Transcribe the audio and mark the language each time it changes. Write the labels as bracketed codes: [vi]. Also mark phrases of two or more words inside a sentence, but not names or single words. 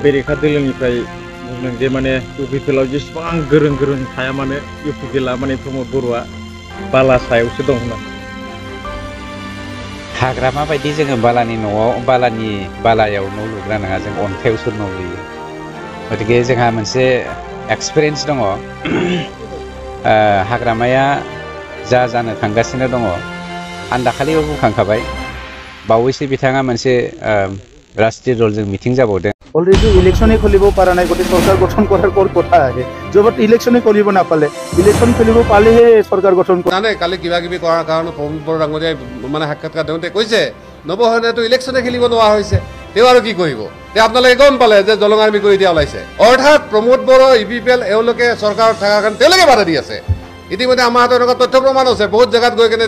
[brx] बेरेखा दोलोनिफ्राय बुंदों जे माने इउपिपिएलआव जेसेबां गोरों थाया मानो इउपिपिएलआ माने प्रमद बर'आ बाला सायावसो दं होनना हाग्रामा बायदि जोङो बालायाव न' लुग्रा नङा जों अन्थायावसो न' लुयो गतिके जोंहा मोनसे एक्सपिरियेन्स दङ हाग्रामाया जा जानो थांगासिनो दङ आं दाखालिबो बुंखांखाबाय बावैसो बिथाङा मोनसे राष्ट्रीय दलजों मिटिं जाबावदों [as] অলরেডি ইলেকশনে খেলিব পারা নাই গোটে সরকার গঠন করার পর কথা আছে যখন ইলেকশনে খেলিব না পালে ইলেকশন খেলিব পালেহে সরকার গঠন জানে কালি কিবা কিবি কৰাৰ কাৰণে প্ৰমোদ বড়ো ডাঙৰীয়াই মানে সাক্ষাৎকাৰ দিওঁতে কৈছে নৱসেনাটো ইলেকশনে খেলিব নোৱাৰা হৈছে তেওঁ আৰু কি কৰিব তে আপোনালোকে গম পালে যে দলং আৰ্মি কৰি দিয়া ওলাইছে অৰ্থাৎ প্ৰমোদ বড়ো ইউপিপিএল এওঁলোকে চৰকাৰত থকাৰ কাৰণে তেওঁলোকে বাধা দি আছে ইতিমধ্যে আমাৰ হাতত এনেকুৱা তথ্য প্ৰমাণ আছে বহুত জেগাত গৈ কেনে